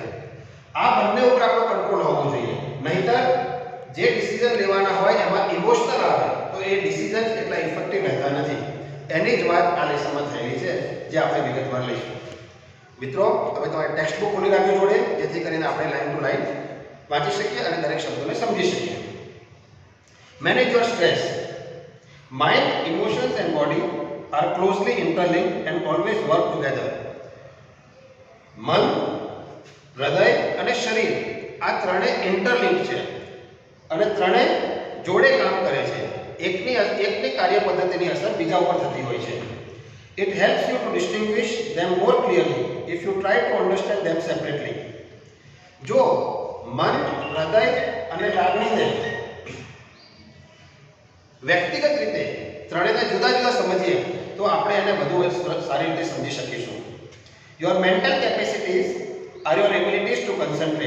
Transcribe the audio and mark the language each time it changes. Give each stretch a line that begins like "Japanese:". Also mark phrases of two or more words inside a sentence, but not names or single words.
Gujarati: આ બંને ઉપર આપણો કંટ્રોલ હોવો જોઈએ, નહીતર જે ડિસિઝન લેવાના હોય એમાં ઇમોશનલ આવે તો એ ડિસિઝન એટલા ઇફેક્ટિવ રહેતા નથી. એની જ વાત આ લેસનમાં થયેલી છે, જે આપણે વિગતવાર લઈશું. મિત્રો, હવે તમારે
English: text book
Gujarati: ખોલી રાખજો જોડે, જેથી કરીને આપણે
English: line to line
Gujarati: વાંચી શકીએ અને દરેક શબ્દોને સમજી શકીએ.
English: Manage your stress. Mind, emotions and body are closely interlinked and always work together.
Gujarati: મન, હૃદય અને શરીર આ ત્રણે ઇન્ટરલિંક છે અને ત્રણે જોડે કામ કરે છે. એકની કાર્ય પદ્ધતિની અસર બીજા ઉપર થતી હોય છે.
English: It helps you to distinguish them more clearly if you try to understand them separately.
Gujarati: જો મન, હૃદય અને લાગણીને વ્યક્તિગત રીતે ત્રણેયને જુદા જુદા સમજીએ તો આપણે એને વધુ સારી રીતે સમજી શકીશું.
English: Your mental capacities are your abilities to concentrate.